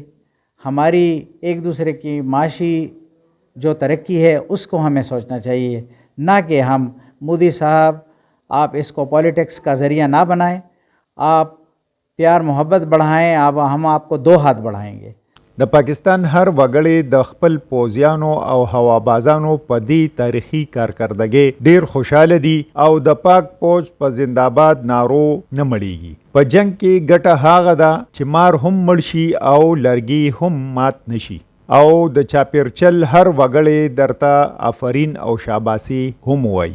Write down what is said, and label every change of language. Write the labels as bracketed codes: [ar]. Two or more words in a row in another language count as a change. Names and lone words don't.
[hi] हमारी एक दूसरे की माशी जो तरक्की है उसको हमें सोचना चाहिए, ना कि हम मोदी साहब आप इसको पॉलिटिक्स का ज़रिया ना बनाएं, आप प्यार मोहब्बत बढ़ाएं, हम आपको दो हाथ बढ़ाएंगे। [ps] د پاکستان هر وګړی د خپل پوځیانو او هوابازانو په دې تاریخي کارکردګۍ ډیر خوشاله دي او د پاک فوج په زنده‌باد نارو نه مړیږي. په جنگ کې ګټه هغه ده چې مار هم مړ شي او لرګي هم مات نشي او د چاپیرچل هر وګړی درته آفرین او شاباسي هم وایي.